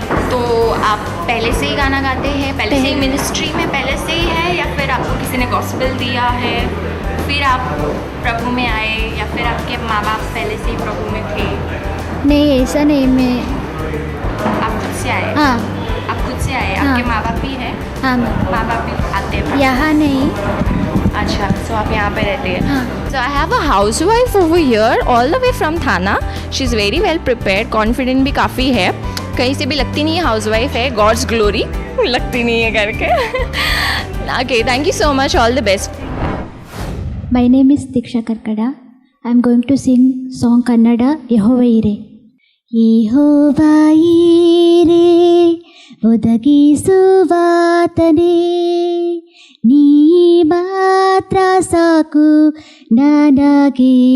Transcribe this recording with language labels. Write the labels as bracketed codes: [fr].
[hi] तो आप पहले से ही गाना गाते हैं? पहले से ही मिनिस्ट्री में पहले से ही है, या फिर आपको किसी ने गॉस्पेल दिया है फिर आप प्रभु में आए, या फिर आपके माँ बाप पहले से ही प्रभु में थे? नहीं, ऐसा नहीं. मैं आप खुद से आए? हाँ. आप खुद से आए? हाँ. आपके माँ बाप भी हैं? हाँ माँ बाप भी आते हैं? यहाँ नहीं। अच्छा, सो आप यहाँ पे रहते हैं? हाँ। [en] So I have a housewife over here, all the way from Thana. She is very well prepared, confident [hi] भी काफ़ी है. कहीं से भी लगती नहीं है हाउसवाइफ है. [en] God's glory [hi] लगती नहीं है करके. [en] Okay, thank you so much. All the best. My name is Diksha Karkada. I am going to sing song Kannada Yehova Ire. [kn] Yehova Ire ಒದಗಿಸುವಾತನೇ ನೀ ಮಾತ್ರ ಸಾಕು ನನಗೆ.